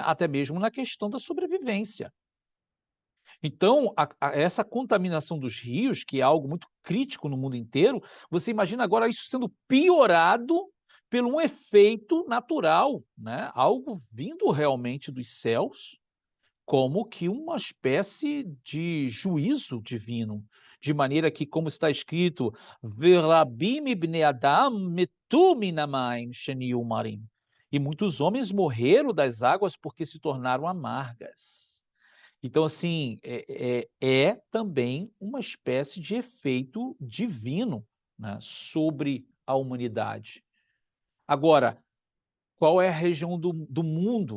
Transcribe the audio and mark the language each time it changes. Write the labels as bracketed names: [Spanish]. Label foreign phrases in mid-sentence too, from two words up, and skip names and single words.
[Portuguese] Até mesmo na questão da sobrevivência. Então, essa contaminação dos rios, que é algo muito crítico no mundo inteiro, você imagina agora isso sendo piorado por um efeito natural, né? Algo vindo realmente dos céus, como que uma espécie de juízo divino, de maneira que, como está escrito, [Hebrew] "ורבים מבני אדם מתו מן המים שנהיו מרים", [Portuguese] e muitos homens morreram das águas porque se tornaram amargas. Então, assim, é também uma espécie de efeito divino, né, sobre a humanidade. Agora, qual é a região do mundo?